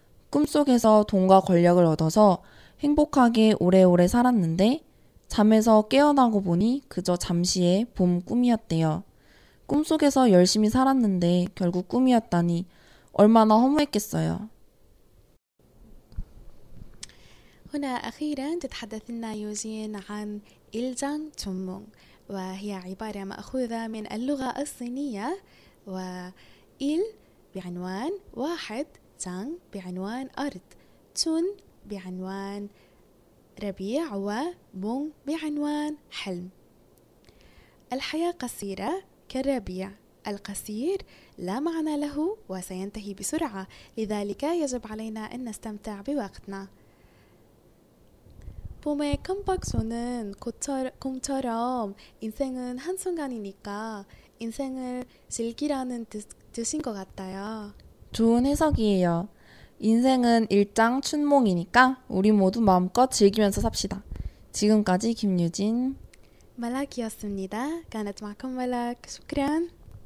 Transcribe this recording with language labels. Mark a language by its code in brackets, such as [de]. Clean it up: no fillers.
[ko] 꿈속에서 돈과 권력을 얻어서 행복하게 오래오래 살았는데, 잠에서 깨어나고 보니 그저 잠시의 봄 꿈이었대요. 꿈속에서 열심히 살았는데 결국 꿈이었다니 얼마나 허무했겠어요. [ar] هنا أخيرا تتحدث لنا يوجين عن إلجانغ تشونمونغ وهي عبارة مأخوذة من اللغة الصينية و إل بعنوان واحد جانغ بعنوان أرض تشون بعنوان ربيع و مونغ بعنوان حلم الحياة قصيرة كالربيع القصير لا معنى له وسينتهي بسرعة لذلك يجب علينا أن نستمتع بوقتنا [ko] 봄의 깜빡소는 곰처럼 인생은 한순간이니까 인생을 즐기라는 뜻인 것 같아요. 좋은 해석이에요. 인생은 일장춘몽이니까 우리 모두 마음껏 즐기면서 삽시다. 지금까지 김유진. [ar] ملاك يا سميدة كانت معكم ملاك شكرا